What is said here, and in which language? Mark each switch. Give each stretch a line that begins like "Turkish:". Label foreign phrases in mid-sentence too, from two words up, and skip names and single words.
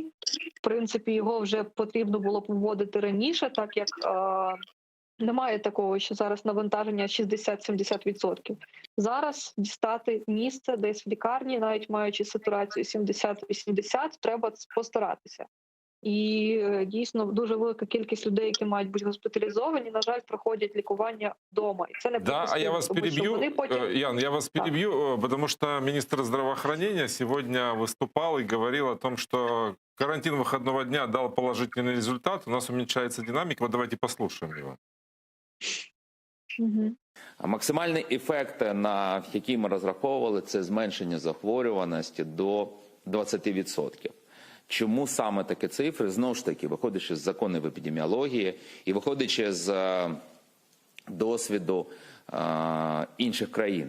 Ukrainian: В принципі, його вже потрібно було б вводити раніше, так як немає такого, що зараз навантаження 60-70%. Зараз дістати місце десь в лікарні, навіть маючи сатурацію 70-80, треба постаратися. І дійсно дуже велика кількість людей, які мають бути госпіталізовані, на жаль, проходять лікування вдома. І це не
Russian: Да, а я вас перебью, Ян, я вас перебью, потому что министр здравоохранения сегодня выступал и говорил о том, что карантин выходного дня дал положительный результат, у нас уменьшается динамика. Вот давайте послушаем его.
Ukrainian: Максимальний ефект, на який ми розраховували, це зменшення захворюваності до 20%. Чому саме такі цифри? Знову ж таки, виходячи з законів епідеміології і виходячи з досвіду інших країн.